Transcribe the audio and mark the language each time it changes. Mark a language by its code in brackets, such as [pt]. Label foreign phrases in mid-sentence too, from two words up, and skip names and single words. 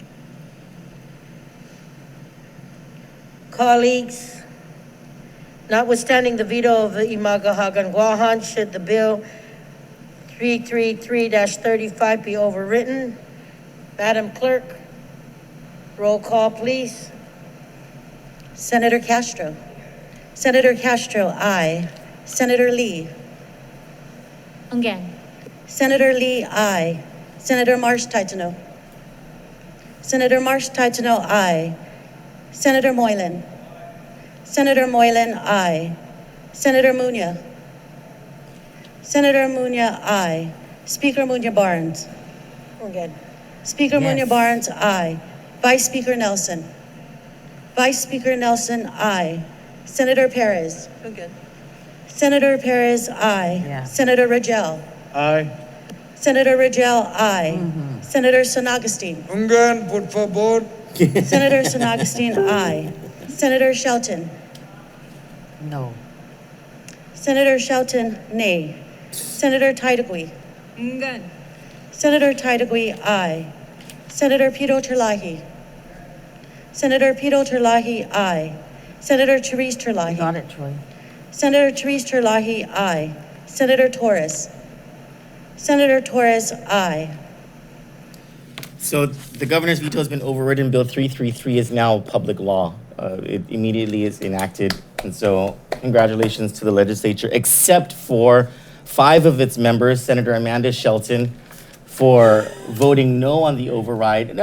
[en] Colleagues, notwithstanding the veto of Imagahaga and Guahan, should the bill 333-35 be overwritten? Madam Clerk, roll call, please. Senator Castro. Senator Castro, aye. Senator Lee. Again. Senator Lee, aye. Senator Marsh-Titano. Senator Marsh-Titano, aye. Senator Moylan. Senator Moylan, aye. Senator Munya. Senator Munya, aye. Speaker Munya Barnes. We're good. Speaker Munya Barnes, aye. Vice Speaker Nelson. Vice Speaker Nelson, aye. Senator Perez. We're good. Senator Perez, aye. Yeah. Senator Rangel. Aye. Senator Rangel, aye. Senator San Agustin. [es] Ungan, por favor. [en] Senator San Agustin, aye. Senator Shelton. No. Senator Shelton, nay. Senator Taitagui. Ngan. Senator Taitagui, aye. Senator Pito Terlahi. Senator Pito Terlahi, aye. Senator Therese Terlahi. Got it, Troy. Senator Therese Terlahi, aye. Senator Torres. Senator Torres, aye. So the governor's veto has been overridden. Bill 333 is now public law. It immediately is enacted. And so congratulations to the legislature, except for 5 of its members, Senator Amanda Shelton, for voting no on the override.